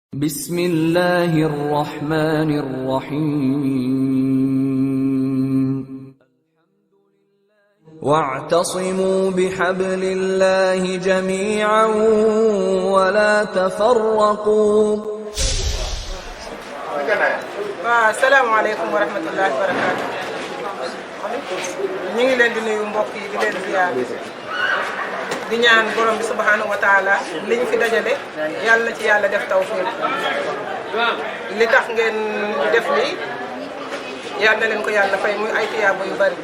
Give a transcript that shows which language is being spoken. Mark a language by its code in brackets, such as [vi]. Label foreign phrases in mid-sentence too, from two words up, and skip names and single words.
[ar] بسم الله الرحمن الرحيم واعتصموا بحبل الله جميعا ولا تفرقوا السلام عليكم ورحمة الله وبركاته. [wo] ñu ngi leen di nuyu mbokk yi di leen ziar di ñaan borom bi [ar] سبحانه وتعالى [wo] li ñu fi dajale yàlla na ci yàlla def tawfiq li tax ngeen def lii yàlla na leen ko yàlla fay muy ay tiyaaba yu bari.